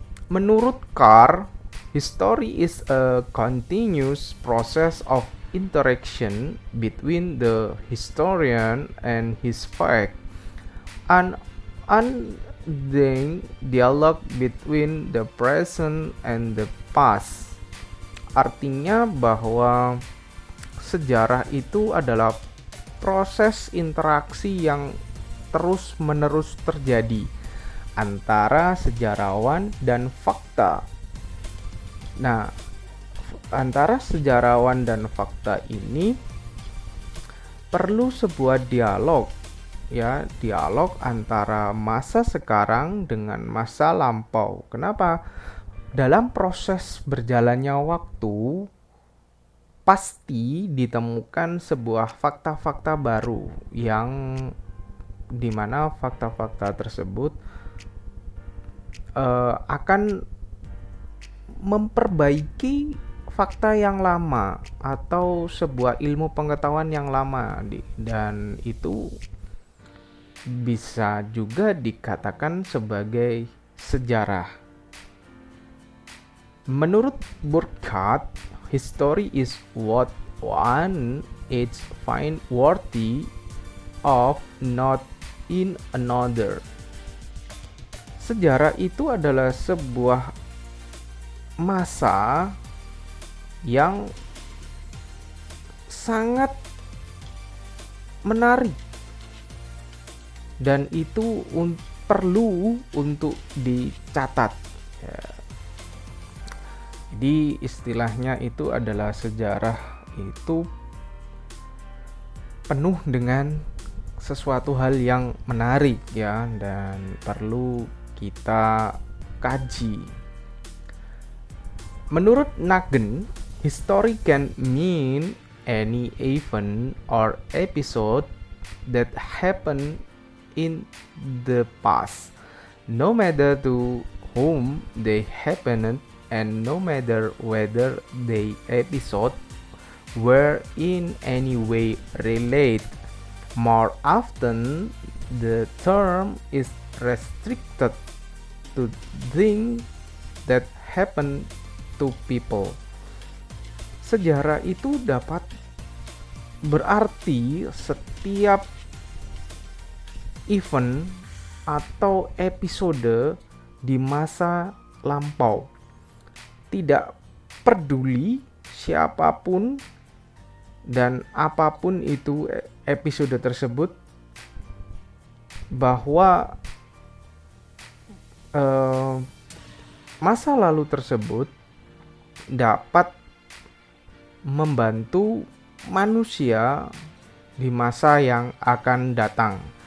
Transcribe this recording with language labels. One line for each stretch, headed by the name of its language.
English: Menurut Carr, history is a continuous process of interaction between the historian and his fact, an unending dialogue between the present and the past.
Indonesian: Artinya bahwa sejarah itu adalah proses interaksi yang terus-menerus terjadi antara sejarawan dan fakta. Nah, antara sejarawan dan fakta ini perlu sebuah dialog, ya, dialog antara masa sekarang dengan masa lampau. Kenapa? Dalam proses berjalannya waktu, pasti ditemukan sebuah fakta-fakta baru yang dimana fakta-fakta tersebut akan memperbaiki fakta yang lama atau sebuah ilmu pengetahuan yang lama, dan itu bisa juga dikatakan sebagai sejarah.
English: Menurut Burkhardt, history is what one is find worthy of not in another.
Indonesian: Sejarah itu adalah sebuah masa yang sangat menarik dan itu perlu untuk dicatat. Ya. Jadi istilahnya itu adalah sejarah itu penuh dengan sesuatu hal yang menarik, ya, dan perlu kita kaji.
English: Menurut Nagin, history can mean any event or episode that happened in the past, no matter to whom they happened and no matter whether the episode were in any way related. More often, the term is restricted to things that happen to people.
Indonesian: Sejarah itu dapat berarti setiap event atau episode di masa lampau. Tidak peduli siapapun dan apapun itu episode tersebut, bahwa masa lalu tersebut dapat membantu manusia di masa yang akan datang.